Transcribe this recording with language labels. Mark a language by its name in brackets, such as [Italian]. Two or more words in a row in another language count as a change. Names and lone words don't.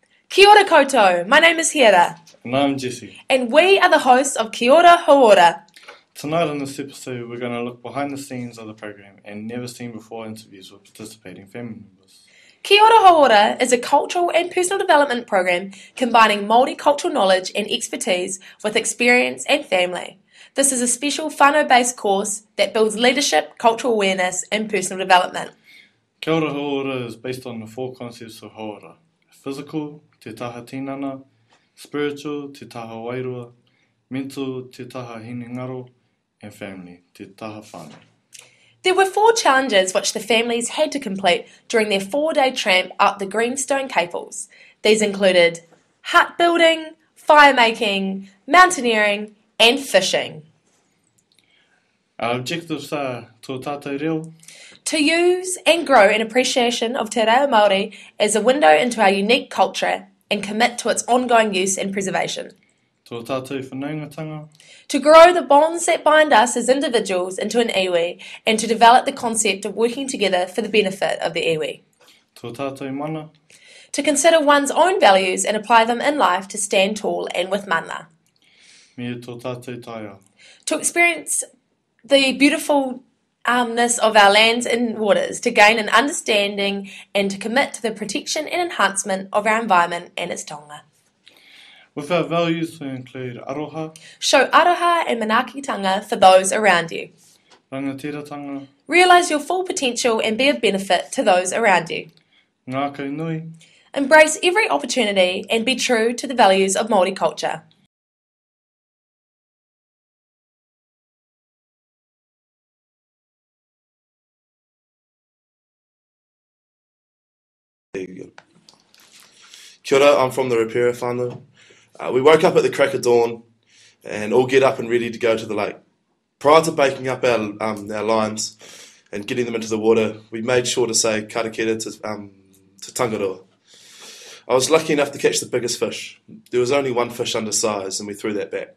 [Māori] Kia ora koutou, [English] my name is Hera, And I'm Jesse. and we are the hosts of Kia ora Hauora. Tonight on this episode, we're going to look behind the scenes of the program and never seen before interviews with participating family members. Kia ora Hauora is a cultural and personal development program combining multicultural knowledge and expertise with experience and family. This is a special whānau-based course that builds leadership, cultural awareness, and personal development. Kia ora Hauora is based on the four concepts of Hauora: physical, [Māori] te taha tinana; spiritual, te taha wairua; mental, te taha hinengaro; [English] and family, [Māori] te taha whānau. [English] There were 4 challenges which the families had to complete during their 4-day tramp up the Greenstone Caples. These included hut building, fire making, mountaineering, and fishing. Our objectives are [Māori] tō tātou reo, [English] To use and grow an appreciation of [Māori] te reo Māori [English] as a window into our unique culture and commit to its ongoing use and preservation. [Māori] tō tātou whanaungatanga, [English] To grow the bonds that bind us as individuals into an iwi and to develop the concept of working together for the benefit of the iwi. [Māori] tō tātou mana, [English] To consider one's own values and apply them in life to stand tall and with mana. [Māori] me tō tātou taia. [English] To experience the beautifulness of our lands and waters, to gain an understanding and to commit to the protection and enhancement of our environment and its taonga. With our values, we include aroha, Show aroha and manaakitanga for those around you. [Māori] rangatiratanga, [English] Realise your full potential and be of benefit to those around you. [Māori] ngākau nui, [English] Embrace every opportunity and be true to the values of Māori culture. There you go. [Māori] Kia ora, [English] I'm from the Repera whānau. We woke up at the crack of dawn and all get up and ready to go to the lake. Prior to baking up our limes and getting them into the water, we made sure to say karakia to Tangaroa. I was lucky enough to catch the biggest fish. There was only one fish undersized and we threw that back.